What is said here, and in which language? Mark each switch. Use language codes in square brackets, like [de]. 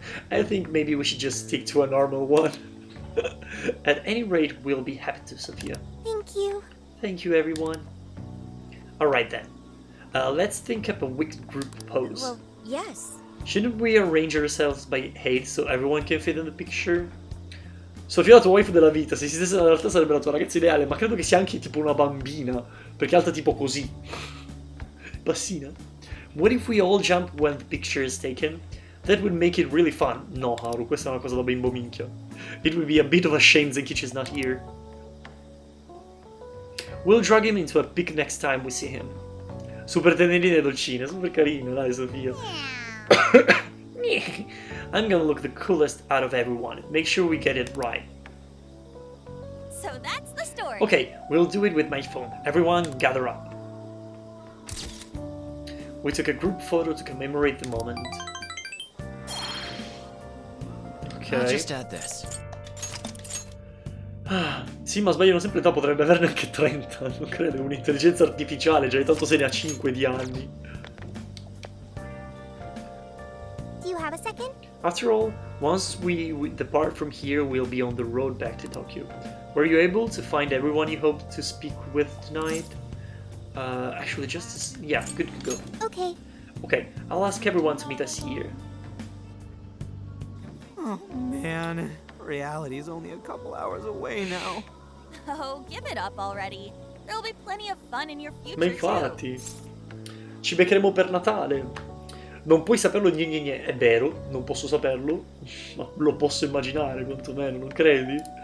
[en] I think maybe we should just stick to a normal one. At any rate, we'll be happy to, Sophia. Thank you. Thank you, everyone. Alright then. Let's think up a wicked group pose. Well, yes. Shouldn't we arrange ourselves by height so everyone can fit in the picture? [it] Sofia, la tua waifu della vita, se esistesse in realtà sarebbe la tua ragazza ideale, ma credo che sia anche tipo una bambina, perché è alta tipo così. Bassina. [en] What if we all jump when the picture is taken? That would make it really fun. [it] No, Haru, questa è una cosa da bimbo minchia. [en] It would be a bit of a shame Zenkichi is not here. We'll drag him into a pic next time we see him. [it] Super tenerina e dolcina, super carina, dai Sofia. [en] I'm gonna look the coolest out of everyone. Make sure we get it right. So that's the story. Okay, we'll do it with my phone. Everyone, gather up. We took a group photo to commemorate the moment. Ok. I'll just add this. [it] Sì, ma sbagliano sempre età, potrebbe averne anche 30. Non credo, è un'intelligenza artificiale, già tanto se ne ha 5 di anni. [en] Do you have a second? After all, once we depart from here, we'll be on the road back to Tokyo. Were you able to find everyone you hoped to speak with tonight? Actually, yeah, good to go. Okay. Okay, I'll ask everyone to meet us here. Oh, man. Reality is only a couple hours away now. Oh, give it up already. There'll be plenty of fun in your future. [it] Ma infatti, ci beccheremo per Natale. Non puoi saperlo, gne. È vero, non posso saperlo, ma lo posso immaginare quantomeno, non credi?